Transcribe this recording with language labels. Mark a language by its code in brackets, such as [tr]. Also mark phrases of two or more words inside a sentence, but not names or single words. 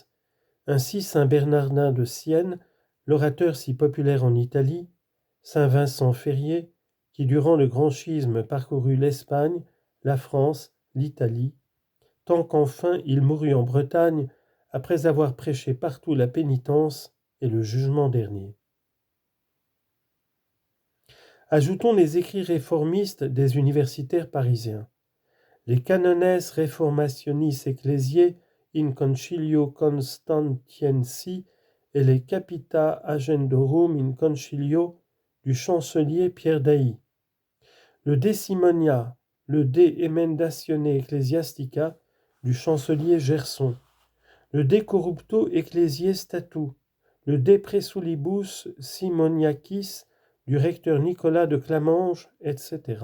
[fr] Ainsi saint Bernardin de Sienne, l'orateur si populaire en Italie, saint Vincent Ferrier, qui durant le grand schisme parcourut l'Espagne, la France, l'Italie, tant qu'enfin il mourut en Bretagne après avoir prêché partout la pénitence et le jugement dernier. Ajoutons les écrits réformistes des universitaires parisiens. Les Canones Reformationis Ecclesiae in Concilio Constantiensi et les Capita Agendorum in Concilio du chancelier Pierre d'Ailly. Le De Simonia, le De Emendatione Ecclesiastica du chancelier Gerson. Le De Corrupto Ecclesiae Statu, le De Presulibus Simoniacis du recteur Nicolas de Clamange, etc.